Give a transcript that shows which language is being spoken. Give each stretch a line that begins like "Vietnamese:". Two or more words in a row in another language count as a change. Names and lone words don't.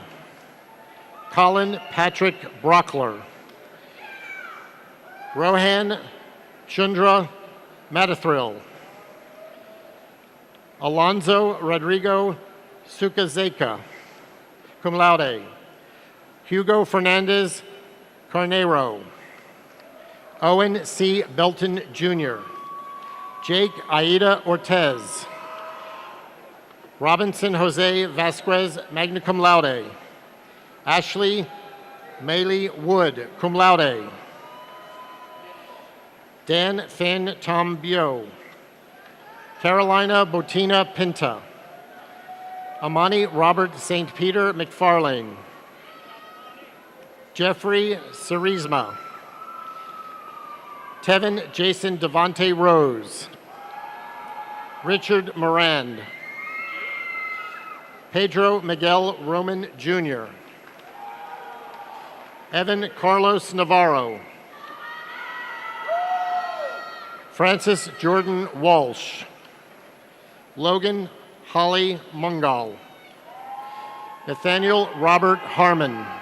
English: Colin Patrick Brockler. Rohan Chundra Matathril. Alonzo Rodrigo Sukazeka,
Latin: cum laude.
English: Hugo Fernandez Carnero. Owen C. Belton, Jr. Jake Aida Ortez. Robinson Jose Vasquez,
Latin: magna cum laude.
English: Ashley Maylee Wood,
Latin: cum laude.
English: Dan Finn Tom Bio. Carolina Botina Pinta. Amani Robert St. Peter McFarlane. Jeffrey Cerisma. Tevin Jason Devontae Rose. Richard Morand. Pedro Miguel Roman Jr., Evan Carlos Navarro, Francis Jordan Walsh, Logan Holly Mungal, Nathaniel Robert Harmon,